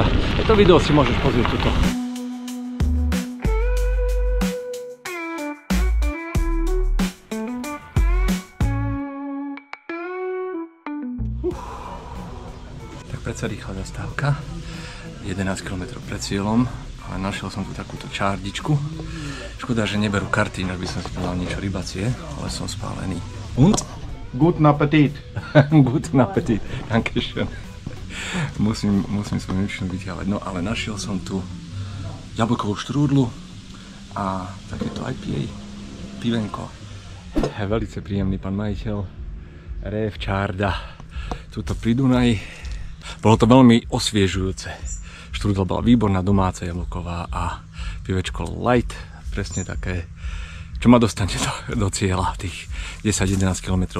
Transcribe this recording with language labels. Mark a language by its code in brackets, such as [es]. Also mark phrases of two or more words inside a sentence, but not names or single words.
[sk] To video si môžeš pozrieť tuto. Tak predsa rýchla zastávka. 11 km pred cieľom. Ale našiel som tu takúto čárdičku. Škoda, že neberú karty, inak by som si povedal niečo rybacie, ale som spálený. [de] Und? Guten Appetit. Guten Appetit. Dankeschön. [sk] Musím svoju niečo vyťahovať. No ale našiel som tu jablkovú štrúdlu a takéto IPA. Pivenko. Velice príjemný pán majiteľ. Rév Čárda. Tuto pri Dunaji. Bolo to veľmi osviežujúce. Štrúdla bola výborná, domáca jablková a pivečko light, presne také, čo ma dostane do cieľa, tých 10-11 km.